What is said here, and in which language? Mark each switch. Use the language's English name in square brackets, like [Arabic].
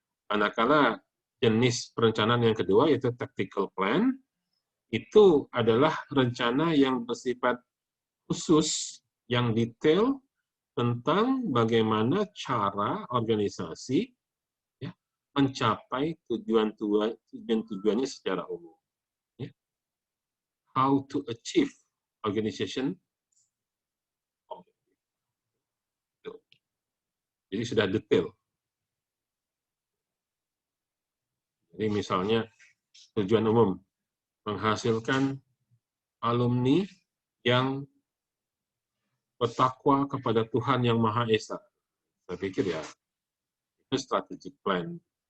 [Indonesian] Manakala jenis perencanaan yang kedua, yaitu tactical plan, itu adalah rencana yang bersifat khusus, yang detail tentang bagaimana cara organisasi ya, mencapai tujuan-tujuannya secara umum. Ya. [English] How to achieve organization objective. [Indonesian] Jadi sudah detail. Jadi misalnya tujuan umum, menghasilkan alumni yang bertakwa kepada Tuhan Yang Maha Esa. Saya pikir ya, itu strategic plan.